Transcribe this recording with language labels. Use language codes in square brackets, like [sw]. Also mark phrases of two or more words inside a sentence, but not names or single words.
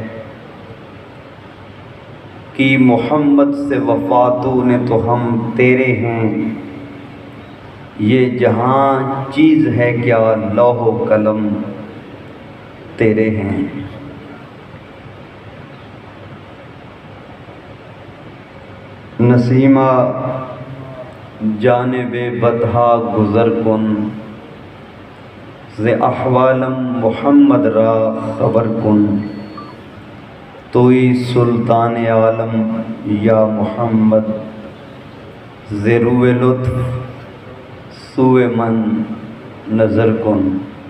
[ur] کہ محمد سے وفاتوں نے تو ہم تیرے ہیں، یہ جہاں چیز ہے کیا لوح و قلم تیرے ہیں۔ [fa] نسیمہ جانب بطحا گزر کن، ز احوالم محمد را خبر کن، توئی سلطان عالم یا محمد، ز روئے لطف سوئے من نظر کن۔